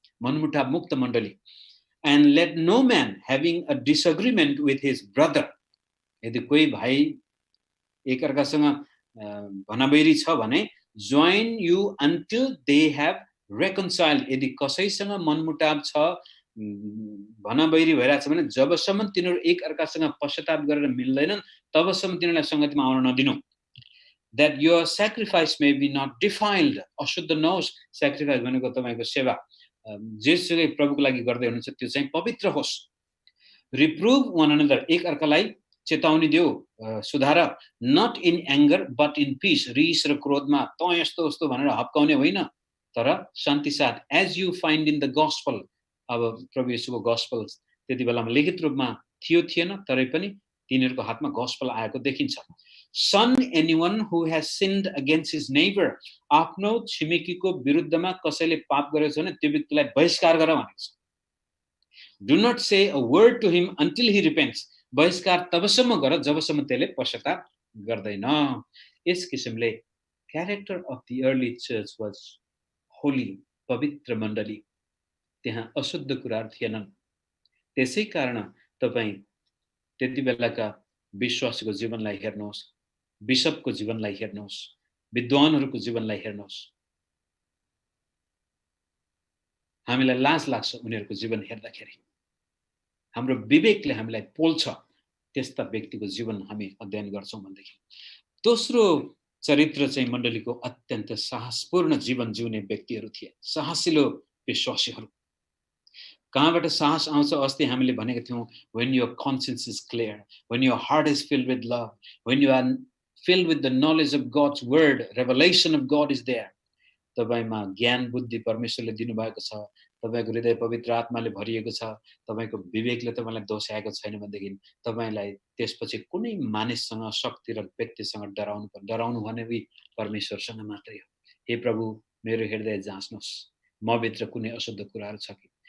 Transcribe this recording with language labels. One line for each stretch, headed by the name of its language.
Nepali: मनमुटाव मुक्त मण्डली।
English: And let no man having a disagreement with his brother,
Nepali: यदि कोही भाइ एकअर्कासँग भनाबैरी छ भने
English: join you until they have reconciled,
Nepali: यदि कसैसँग मनमुटाव छ भनाबैरी भइरहेछ भने जबसम्म तिनीहरू एकअर्कासँग पश्चाताप गरेर मिल्दैनन् तबसम्म तिनीहरूलाई संगतिमा आउन नदिनु।
English: That your sacrifice may be not defiled,
Nepali: अशुद्ध नहोस्। sacrifice भनेको तपाईको सेवा जेसुकै प्रभुको लागि गर्दै हुनुहुन्छ त्यो चाहिँ पवित्र होस्।
English: Reprove one another,
Nepali: एक अर्कालाई चेतावनी देऊ, सुधार।
English: Not in anger but in peace,
Nepali: रिस र क्रोधमा त यस्तो उस्तो भनेर हप्काउने होइन, तर शान्ति साथ।
English: As you find in the gospel,
Nepali: अब प्रभु येशूको gospel त्यति बेलामा लिखित रूपमा थियो थिएन, तरै पनि तिनीहरूको हातमा gospel आएको देखिन्छ।
English: Shun anyone who has sinned against his neighbor,
Nepali: आफ्नो छिमेकीको विरुद्धमा कसैले पाप गरेको छ भने त्यो व्यक्तिलाई बहिष्कार गर भनेको छ।
English: Do not say a word to him until he repents,
Nepali: बहिष्कार तबसम्म गर जबसम्म त्यसले पश्चाताप गर्दैन। यस किसिमले
English: character of the early church was holy,
Nepali: पवित्र मण्डली, त्यहाँ अशुद्ध कुराहरू थिएनन्। त्यसै कारण तपाई त्यति बेलाका विश्वासीको जीवनलाई हेर्नुहोस्, बिशपको जीवनलाई हेर्नुहोस्, विद्वानहरूको जीवनलाई हेर्नुहोस्, हामीलाई लाज लाग्छ उनीहरूको जीवन हेर्दाखेरि। हाम्रो विवेकले हामीलाई पोल्छ त्यस्ता व्यक्तिको जीवन हामी अध्ययन गर्छौं भनेदेखि। दोस्रो चरित्र चाहिँ मण्डलीको अत्यन्त साहसपूर्ण जीवन जिउने व्यक्तिहरू थिए, साहसिलो विश्वासीहरू। कहाँबाट साहस आउँछ? अस्ति हामीले भनेको थियौं,
English: when your conscience is clear, when your heart is filled with love, when you are filled with the knowledge of God's word, revelation of God is there.
Nepali: तपाईमा ज्ञान बुद्धि परमेश्वरले दिनुभएको छ, तपाईको हृदय पवित्र आत्माले भरिएको छ, तपाईको विवेकले तपाईलाई दोस्याएको छैन भनेदेखि तपाईलाई त्यसपछि कुनै मानिससँग शक्ति र व्यक्तिसँग डराउनु भने भी परमेश्वरसँग मात्रै हो। हे प्रभु, मेरो हृदय जाँच्नुस्, मभित्र कुनै अशुद्ध कुराहरू छ कि।